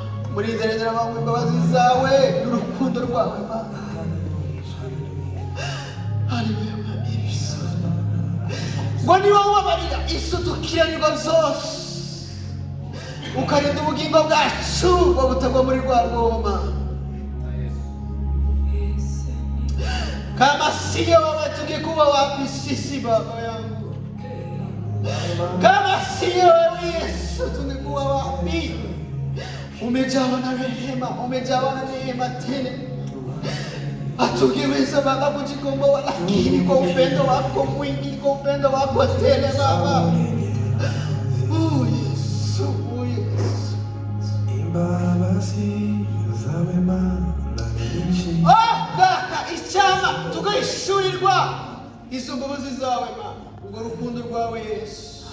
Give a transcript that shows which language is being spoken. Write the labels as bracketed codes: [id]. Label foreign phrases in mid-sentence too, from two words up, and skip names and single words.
[rw] Murinderera bamwe imbabazi zawe n'urukundo rwawe Mana. Haleluya Mwami Yesu. Ngo ni wowe ubabarira isudukiranirwa byose, ukarinda ubugingo bwacu ngo butagwa muri rwa rwobo. [sw] Kama siyo wewe tungekuwa wapi sisi Baba yangu? Kama siyo wewe Yesu tungekuwa wapi? Umejawa na rehema, umejawa na neema tele. Hatungeweza Baba kujikomboa, lakini kwa upendo wako mwingi, kwa upendo wako tele Baba. Oh Yesu, oh Yesu. [rw] Imbabazi zawe Mana nyinshi. Oh Data, icyama tugahishurirwa izo mbabazi zawe Mana, urwo rukundo rwawe Yesu.